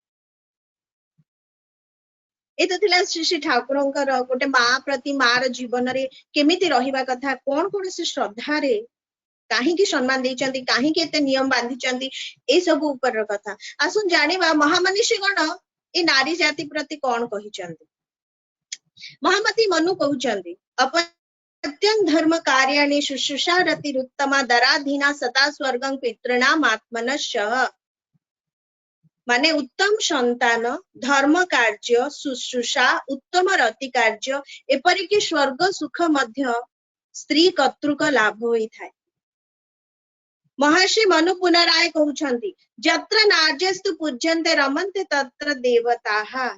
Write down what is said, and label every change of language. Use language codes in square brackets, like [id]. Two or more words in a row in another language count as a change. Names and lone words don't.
[or] ଏତ ଥିଲା ଶ୍ରୀ ଠାକୁରଙ୍କର ଗୋଟେ ମା ପ୍ରତି ମାର ଜୀବନରେ କେମିତି ରହିବା କଥା, କଣ କଣ ସେ ଶ୍ରଦ୍ଧାରେ କାହିଁକି ସମ୍ମାନ ଦେଇଛନ୍ତି, କାହିଁକି ଏତେ ନିୟମ ବାନ୍ଧିଛନ୍ତି, ଏଇ ସବୁ ଉପରର କଥା। ଆସୁନ ଜାଣିବା ମହାମନୀଷୀ ଗଣ ଏ ନାରୀ ଜାତି ପ୍ରତି କଣ କହିଛନ୍ତି। ମହାମତି ମନୁ କହୁଛନ୍ତି [sa] अपत्यं धर्म कार्याणि शुश्रूषा रतिरुत्तमा दराधीना सता स्वर्गं पितॄणाम आत्मनश्च। [or] ମାନେ ଉତ୍ତମ ସନ୍ତାନ, ଧର୍ମ କାର୍ଯ୍ୟ, ଶୁଶ୍ରୂଷା, ଉତ୍ତମ ରତି କାର୍ଯ୍ୟ, ଏପରିକି ସ୍ୱର୍ଗ ସୁଖ ମଧ୍ୟ ସ୍ତ୍ରୀ କର୍ତ୍ତୃକ ଲାଭ ହୋଇଥାଏ। ମହର୍ଷି ମନୁ ପୁନରାୟ କହୁଛନ୍ତି [sa] यत्र नार्यस्तु पूज्यन्ते रमन्ते तत्र देवताः।